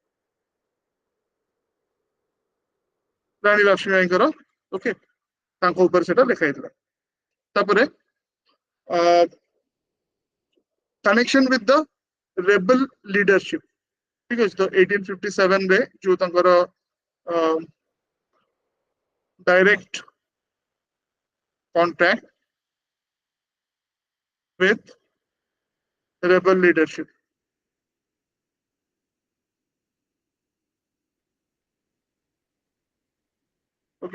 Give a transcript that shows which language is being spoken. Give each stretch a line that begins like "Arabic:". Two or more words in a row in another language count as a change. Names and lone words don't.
Odia: Rani Lakshmi Baईଙ୍କର, okay, ତାଙ୍କ ଉପରେ ସେଟା ଲେଖା ହେଇଥିଲା।
English: ତାପରେ connection with the rebel leadership,
Odia: ठीक ଅଛି। ତ 1857 ରେ ଯୋଉ ତାଙ୍କର
English: direct contact with rebel leadership, okay।